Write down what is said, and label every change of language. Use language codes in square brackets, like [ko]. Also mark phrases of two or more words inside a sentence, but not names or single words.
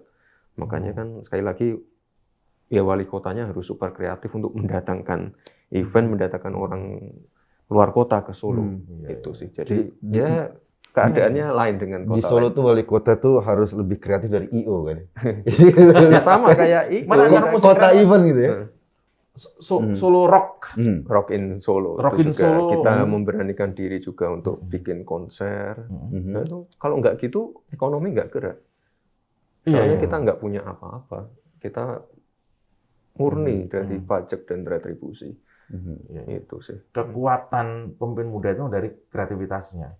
[id] Makanya kan sekali lagi ya wali kotanya harus super kreatif untuk mendatangkan event, mendatangkan orang luar kota ke Solo. Itu sih. Jadi ya keadaannya lain dengan kota. Di Solo tuh wali kota tuh harus lebih kreatif dari IO kan. Ya sama kayak kota event gitu ya. Solo Rock. Rock in Solo. Rock in juga Solo. Kita memberanikan diri juga untuk bikin konser. Nah, itu, kalau nggak gitu, ekonomi nggak gerak. Soalnya kita nggak punya apa-apa. Kita murni dari pajak dan retribusi. Itu sih. Kekuatan pemimpin muda itu dari kreativitasnya.